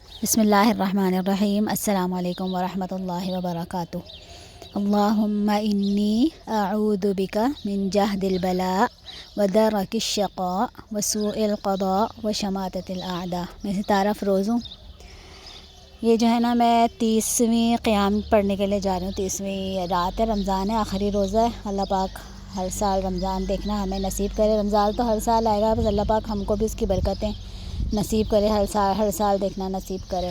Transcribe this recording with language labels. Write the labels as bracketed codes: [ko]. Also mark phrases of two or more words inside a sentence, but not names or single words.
[ar] بسم الله الرحمن الرحيم. السلام عليكم ورحمة الله وبركاته. اللهم إني أعوذ بك من جهد البلاء ودرك الشقاء وسوء القضاء وشماتة الأعداء. [ur] میں ستارہ فروز ہوں. یہ جو ہے نا، میں 30ویں قیام پڑھنے کے لیے جا رہی ہوں. 30ویں رات ہے، رمضان ہے، آخری روزہ ہے۔ اللہ پاک ہر سال رمضان دیکھنا ہمیں نصیب کرے. رمضان تو ہر سال آئے گا، بس اللہ پاک ہم کو بھی اس کی برکتیں نصیب کرے، ہر سال دیکھنا نصیب کرے.